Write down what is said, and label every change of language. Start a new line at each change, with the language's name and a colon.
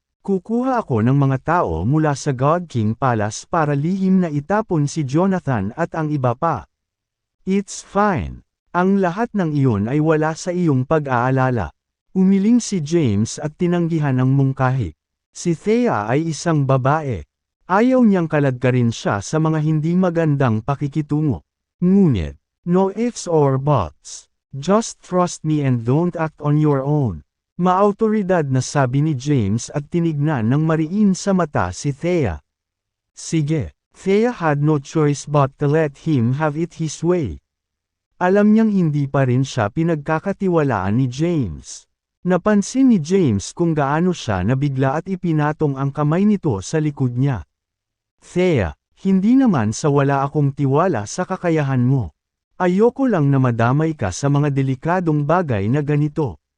Filipino: Kukuha ako ng mga tao mula sa God King Palace para lihim na itapon si Jonathan at ang iba pa.
English: It's fine.
Filipino: Ang lahat ng iyon ay wala sa iyong pag-aalala. Umiling si James at tinanggihan ang mungkahi. Si Thea ay isang babae. Ayaw niyang kaladkarin siya sa mga hindi magandang pakikitungo.
English: Ngunit, no ifs or buts. Just trust me and don't act on your own.
Filipino: Maautoridad na sabi ni James at tinignan ng mariin sa mata si Thea. Sige,
English: Thea had no choice but to let him have it his way.
Filipino: Alam niyang hindi pa rin siya pinagkakatiwalaan ni James. Napansin ni James kung gaano siya nabigla at ipinatong ang kamay nito sa likod niya. Thea, hindi naman sa wala akong tiwala sa kakayahan mo. Ayoko lang na madamay ka sa mga delikadong bagay na ganito.